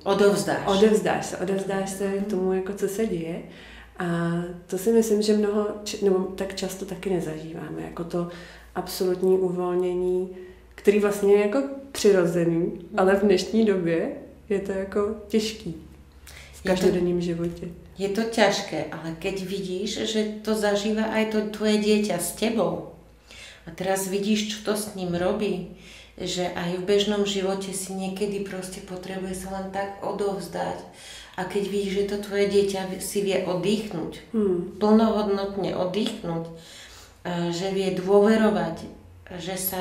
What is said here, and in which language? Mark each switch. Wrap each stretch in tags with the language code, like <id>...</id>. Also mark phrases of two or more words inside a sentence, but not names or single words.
<cs>Odevzdáš se tomu, jako co se děje A to si myslím, že nebo tak často taky nezažíváme, jako to absolutní uvolnění, který vlastně je jako přirozený, ale v dnešní době je to jako těžký v každodenním životě.</cs> <sk>Je to ťažké, ale keď vidíš, že to zažíva aj to tvoje dieťa s tebou a teraz vidíš, čo to s ním robí, že aj v bežnom živote si niekedy proste potrebuje sa len tak odovzdať a keď vidíš, že to tvoje dieťa si vie oddychnúť, plnohodnotne oddychnúť, že vie dôverovať, že sa</sk>